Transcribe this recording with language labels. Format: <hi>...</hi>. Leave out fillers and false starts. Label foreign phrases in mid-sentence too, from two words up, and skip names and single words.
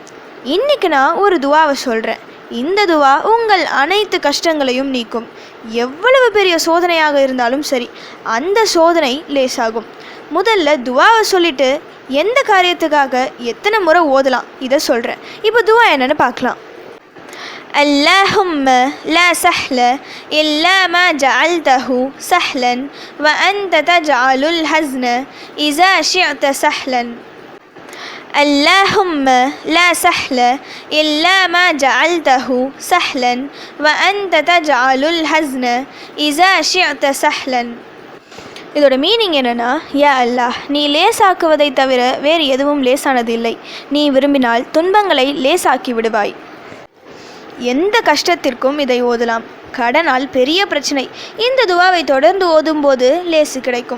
<ta>இன்னைக்கு நான் ஒரு துவாவை சொல்கிறேன். இந்த துவா உங்கள் அனைத்து கஷ்டங்களையும் நீக்கும். எவ்வளவு பெரிய சோதனையாக இருந்தாலும் சரி, அந்த சோதனை லேசாகும். முதல்ல துவாவை சொல்லிட்டு எந்த காரியத்துக்காக எத்தனை முறை ஓதலாம் இதை சொல்கிறேன். இப்போ துவா என்னன்னு பார்க்கலாம்.</ta> <ar>اللهم لا سهل إلا ما جعلته سهلا وأنت تجعل الحزن إذا شئت سهلا. اللهم لا سهل إلا ما جعلته سهلا وأنت تجعل الحزن إذا شئت سهلا.</ar> <ta>இதோட மீனிங் என்னென்னா, யா அல்லாஹ், நீ லேசாக்குவதை தவிர வேறு எதுவும் லேசானது இல்லை. நீ விரும்பினால் துன்பங்களை லேசாக்கி விடுவாய். எந்த கஷ்டத்திற்கும் இதை ஓதலாம். கடனால் பெரிய பிரச்சனை, இந்த துவாவை தொடர்ந்து ஓதும்போது லேசு கிடைக்கும்.</ta>